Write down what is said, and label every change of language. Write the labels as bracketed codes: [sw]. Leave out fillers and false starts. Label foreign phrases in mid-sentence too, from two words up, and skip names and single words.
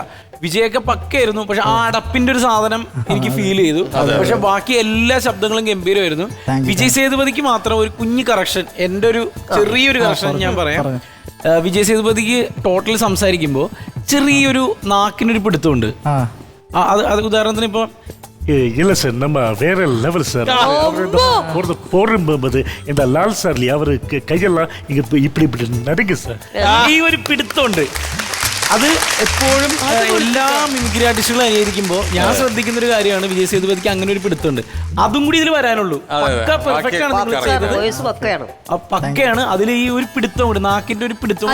[ml] വിജയൊക്കെ പക്കയായിരുന്നു, പക്ഷെ ആ അടപ്പിന്റെ ഒരു സാധനം എനിക്ക് ഫീൽ ചെയ്തു. പക്ഷെ ബാക്കി എല്ലാ ശബ്ദങ്ങളും ഗംഭീരമായിരുന്നു. വിജയ് സേതുപതിക്ക് മാത്രം ഒരു കുഞ്ഞു കറക്ഷൻ, എൻ്റെ ഒരു ചെറിയൊരു കറക്ഷൻ ഞാൻ പറയാം. വിജയ് സേതുപതിക്ക് ടോട്ടൽ സംസാരിക്കുമ്പോൾ ചെറിയൊരു നാക്കിനൊരു പിടുത്തമുണ്ട്. അത് ഉദാഹരണത്തിന് ഇപ്പൊ [ta] இல்ல சார், நம்ம வேற லெவல் சார். போடும்போது இந்த லால் சார்லி அவரு கையெல்லாம் இங்க இப்படி இப்படி நடுங்க சார். [ml] ഈ ഒരു പിടുത്തമുണ്ട്. അത് എപ്പോഴും എല്ലാ [en] mimicry artists [ml] അനുകരിക്കുമ്പോൾ ഞാൻ ശ്രദ്ധിക്കുന്ന ഒരു കാര്യമാണ്, വിജയ് സേതുപതിക്ക് അങ്ങനെ ഒരു പിടുത്തമുണ്ട്. അതും കൂടി ഇതിൽ വരാനുള്ളൂ. പക്ക പെർഫെക്റ്റ് ആണ് നിങ്ങൾ ചെയ്തത്. വോയിസ് പക്കയാണ്. പക്കയാണ്. അതിൽ ഈ ഒരു പിടുത്തമുണ്ട്, നാക്കിന്റെ ഒരു പിടുത്തം.